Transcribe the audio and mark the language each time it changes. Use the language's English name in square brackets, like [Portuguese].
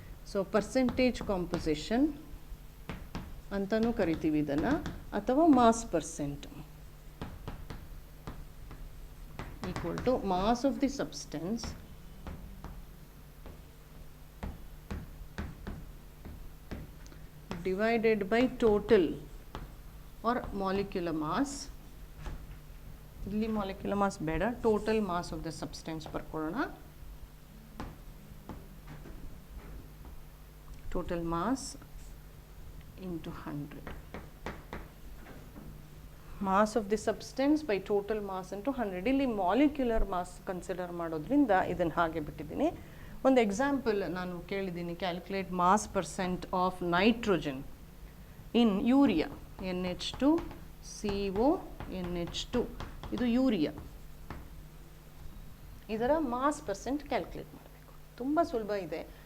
[Kannada] So percentage composition ಅಂತಲೂ ಕರಿತೀವಿ ಇದನ್ನು, [English] ಅಥವಾ mass percent equal to mass of the substance divided by total or molecular mass. [Kannada] ಇಲ್ಲಿ molecular mass ಬೇಡ, [English] total mass of the substance [Kannada] ಬರ್ಕೊಳ್ಳೋಣ. [English] total mass into 100. mass of the substance by total mass into 100. [Kannada] ಇಲ್ಲಿ molecular mass consider ಮಾಡೋದ್ರಿಂದ ಇದನ್ನು ಹಾಗೆ ಬಿಟ್ಟಿದ್ದೀನಿ. ಒಂದು example ನಾನು ಕೇಳಿದ್ದೀನಿ, [English] Calculate mass percent of nitrogen in urea NH2 CO NH2. [Kannada] ಇದು ಯೂರಿಯಾ, ಇದರ ಮಾಸ್ ಪರ್ಸೆಂಟ್ ಕ್ಯಾಲ್ಕುಲೇಟ್ ಮಾಡಬೇಕು. ತುಂಬ ಸುಲಭ ಇದೆ.